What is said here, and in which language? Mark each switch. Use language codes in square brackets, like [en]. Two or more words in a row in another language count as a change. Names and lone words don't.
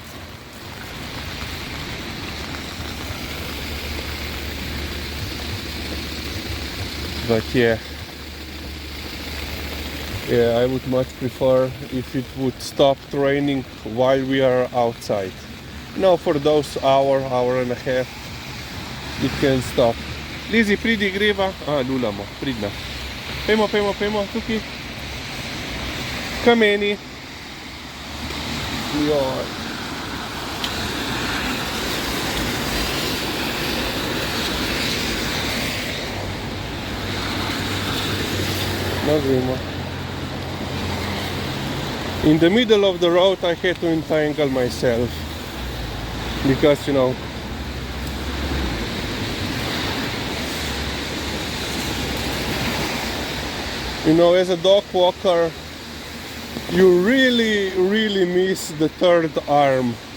[en] But yeah, I would much prefer if it would stop raining while we are outside. For those hour and a half, it can stop. [sl] Lizi, pridi greva. Lulamo, pridna. Pejmo, tukaj. Kameni. Joj. No gremo. [en] In the middle of the road I had to entangle myself because as a dog walker you really miss the third arm.